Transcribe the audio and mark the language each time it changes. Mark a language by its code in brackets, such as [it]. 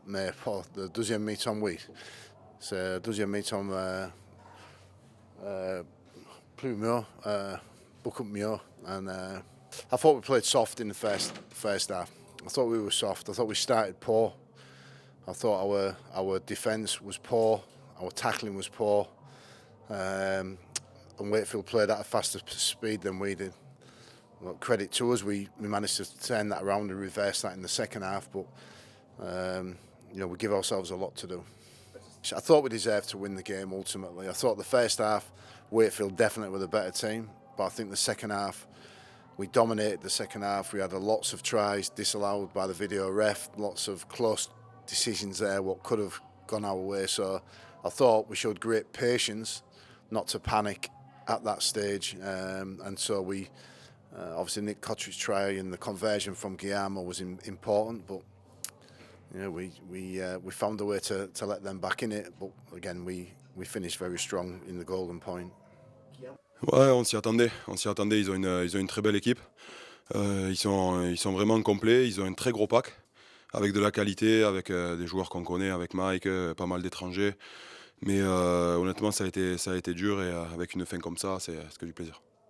[fr] Mais pour le deuxième mi-temps, oui. C'est le deuxième mi-temps plus mieux, beaucoup mieux. [en] And I thought we played soft in the first half. I thought we were soft. I thought we started poor. I thought our defence was poor. Our tackling was poor. And Wakefield played at a faster speed than we did. Well, credit to us, we managed to turn that around and reverse that in the second half. But we give ourselves a lot to do. I thought we deserved to win the game ultimately. I thought the first half, Wakefield definitely were the better team. But I think the second half, we dominated the second half. We had lots of tries disallowed by the video ref, lots of close decisions there, what could have gone our way. So I thought we showed great patience not to panic at that stage. And so we, obviously Nick Cotterich's try and the conversion from Guillermo was important, but we found a way to let them back in it. But again, we finished very strong in the golden point. [fr] Ouais, on s'y attendait, ils ont une très belle équipe. Ils sont vraiment complets, ils ont un très gros pack, avec de la qualité, avec des joueurs qu'on connaît, avec Mike, pas mal d'étrangers. Mais honnêtement, ça a été dur et avec une fin comme ça, c'est que du plaisir.